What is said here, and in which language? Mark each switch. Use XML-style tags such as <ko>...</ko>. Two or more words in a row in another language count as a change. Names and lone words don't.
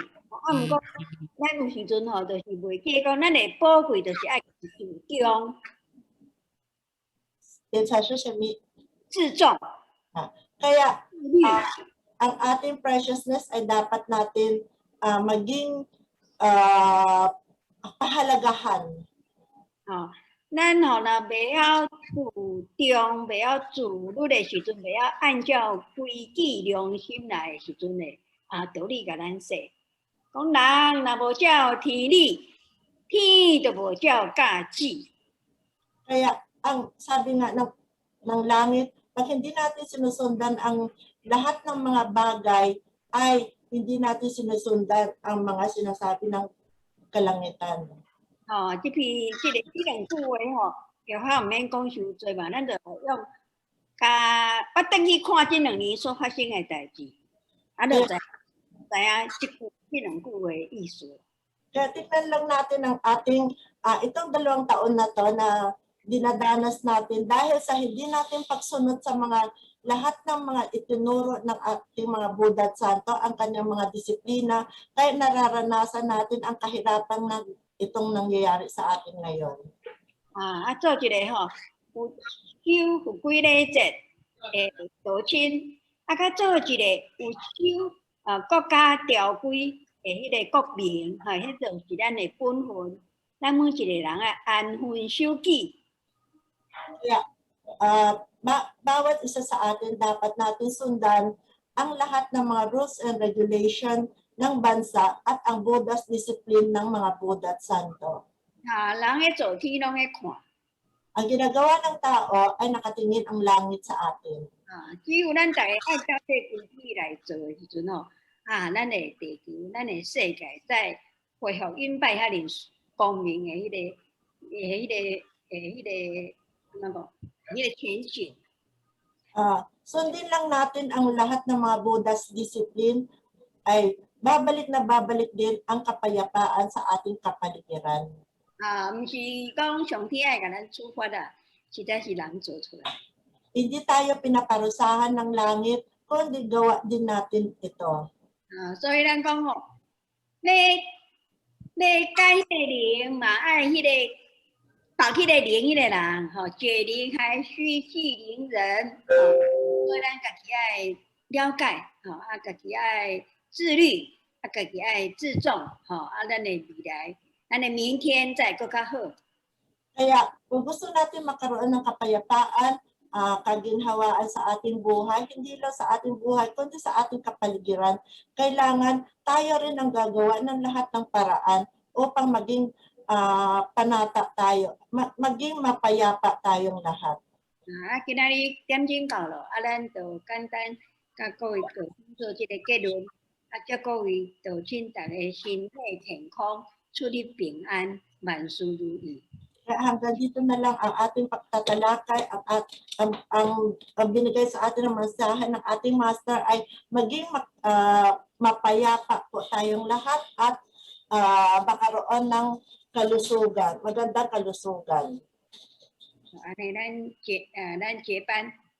<nan>Ang ko, nan yung sinun ho, to si boy. Kaya ko nan eh po ko ito si ay kiyong. Yan sa susami. 自重.</nan> <tl>Kaya ang ating preciousness ay dapat natin maging pahalagahan.</tl> <nan>咱吼啦，袂晓注重，袂晓自律的時陣，袂曉按照規矩良心來的時陣咧，道理甲咱說，講人若無照天理，天就無照價值。</nan> <tl>Kaya ang sabi nga ng langit, pag hindi natin sinusundan ang lahat ng mga bagay, ay hindi natin sinusundan ang mga sinasabi ng kalangitan.</tl> <nan>這兩句話吼，又較唔免講傷多嘛，咱就用甲我等去看這2年所發生的代志，就知這兩句話意思。</nan> <tl>Kaya tingnan lang natin ang ating itong 2 taon na to na dinadanas natin dahil sa hindi natin pagsunod sa mga lahat ng mga itinuro ng ating mga Buddha at Santo, ang kanyang mga disiplina, kaya nararanasan natin ang kahirapan na itong nangyayari sa atin ngayon.</tl> <nan>做一個吼，有修有規禮節的道親，甲做一個有修國家條規的迄個國民，迄就是咱的本分，咱每一個人嘅安分守己。</nan> <tl>Kaya bawat isa sa atin dapat natin sundan ang lahat ng mga</tl> <en>rules and regulation</en> <tl>ng bansa at ang</tl> <en>Buddha's discipline</en> <tl>ng mga Buddha at Santo.</tl> <nan>人嘅做天拢喺看，</nan> <tl>Ang ginagawa ng tao ay nakatingin ang langit sa atin.</tl> <nan>只有咱大家愛照這規矩來做嘅時陣吼，咱嘅地球、咱嘅世界再恢復應擺遐尼光明嘅迄個前景。</nan> <tl>Sundin lang natin ang lahat ng mga</tl> <en>Buddha's discipline</en> <tl>ay babalik na babalik din ang kapayapaan sa ating kapaligiran.</tl> <nan>唔是講上天愛甲咱處罰啊，實在是人做出來。</nan> <tl>Hindi tayo pinaparusahan ng langit, kundi gawa din natin ito.</tl> <nan>所以咱講吼，要改迄個靈嘛，愛迄個保迄個靈迄個人，吼，解靈還須繫靈人，所以咱家己愛了解，吼，家己愛自律，家己愛自重，吼，咱的未來，咱的明天再更較好。</nan> <tl>Kaya kung gusto natin magkaroon ng kapayapaan, kaginhawaan sa ating buhay, hindi lang sa ating buhay, kundi sa ating kapaligiran, kailangan tayo rin ang gagawa ng lahat ng paraan upang maging panata tayo, maging mapayapa tayong lahat.</tl> <nan>今仔日點鐘到了，咱就簡單甲各位做這個結論，祝各位就請大家身體健康，出入平安，萬事如意。</nan> <tl>Kaya hanggang dito na lang ang ating pagtatalakay, ang binigay sa atin ng mensahe ng ating master ay maging mapayapa po tayong lahat at makaroon ng kalusugan, magandang kalusugan.</tl> <nan>安尼咱結班。</nan>